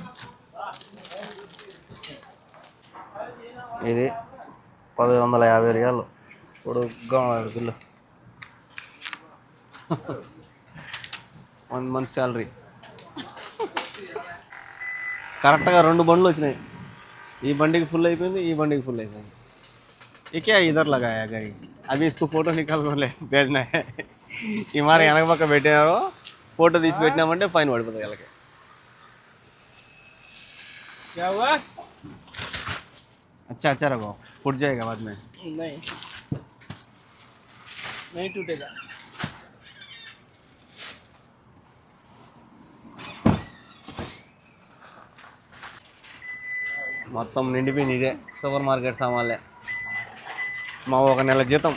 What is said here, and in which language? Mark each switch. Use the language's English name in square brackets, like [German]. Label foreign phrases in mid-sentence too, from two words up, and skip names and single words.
[Telugu] ఇది 1,150 రియాలు. పొడుగ్గా బిల్లు. 1 month శాలరీ. కరెక్ట్గా 2 బండ్లు వచ్చినాయి. ఈ బండికి ఫుల్ అయిపోయింది, ఈ బండికి ఫుల్ అయిపోయింది. [Hindi] ఇకే ఇधर लगाया गाड़ी. अभी इसको फोटो निकाल कर ले भेजना है. [Telugu] ఈ మరి వెనక పక్క పెట్టినారు, ఫోటో తీసి పెట్టినామంటే ఫైన్ పడిపోతుంది వాళ్ళకి. [Hindi] क्या हुआ? अच्छा रखो, फूट जाएगा बाद में. नहीं टूटेगा. [Telugu] మొత్తం నిండిపోయింది. ఇదే సూపర్ మార్కెట్ సామాన్లే. మా 1 నెల జీతం.